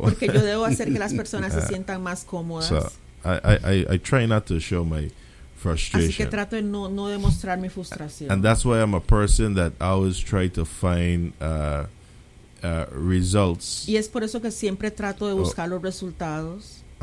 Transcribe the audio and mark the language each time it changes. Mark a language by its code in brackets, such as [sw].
[es] Porque yo debo hacer que las personas se sientan más cómodas. [en] So I try not to show my frustration. [es] Así que trato de no demostrar mi frustración. [en] And that's why I'm a person that always try to find results. [es] Y es por eso que siempre trato de buscar los resultados.